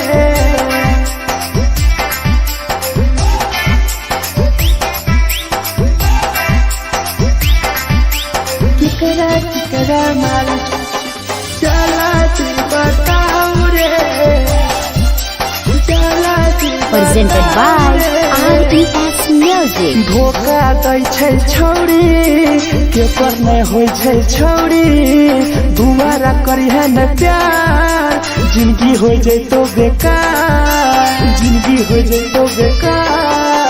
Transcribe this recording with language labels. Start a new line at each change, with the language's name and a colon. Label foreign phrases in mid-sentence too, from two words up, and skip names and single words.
Maithili: केकरा माल जला दी बताओ रे जला दी
English: Presented by RES Music.
Maithili: धोखा दै छै छौरी के पर नै होइ छै छौरी दुबारा करी है न प्यार जिंदगी हो जैतो बेकार जिंदगी हो जैतो बेकार